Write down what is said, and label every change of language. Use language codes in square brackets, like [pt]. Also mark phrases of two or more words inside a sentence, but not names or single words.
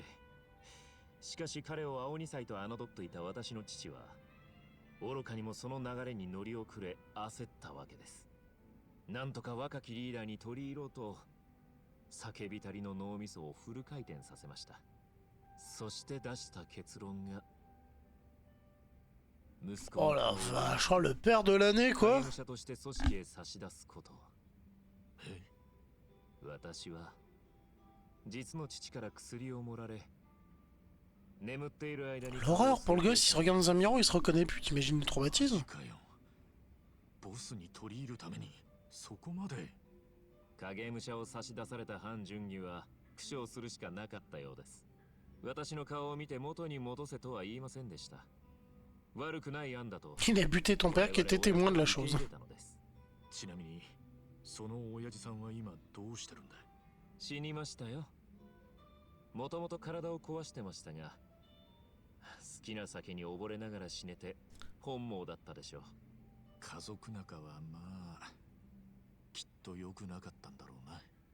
[ja] しかし彼を青二歳と侮っていた私の父は愚かにもその流れに乗り遅れ焦ったわけです。なんとか若きリーダーに取り入ろうと叫びたりの脳みそをフル回転させました。そして出した結論が息子 [fr] Oh la vache, oh, le père de l'année [ja] 影 [fr] quoi. [ja] 武者として組織へ差し出すこと。私は実の父から薬を盛られ眠っている間に [fr] L'horreur pour le gosse, il se regarde dans un miroir, il se reconnaît plus, t'imagines le traumatisme? [ja] ボスに取り入るためにそこまで。影武者を差し出された反順義は苦笑するしかなかったようです。私の顔を見て元に戻せとは言いませんでした。悪くない案だと。 [fr] Il a buté ton père qui était témoin de la chose. [ja] ちなみにその親父さんは今どうしてるんだ。死にましたよ。もともと体を壊してましたが、好きな酒に溺れながら死ねて本望だったでしょう。家族仲はまあきっと良くなかったんだろうな。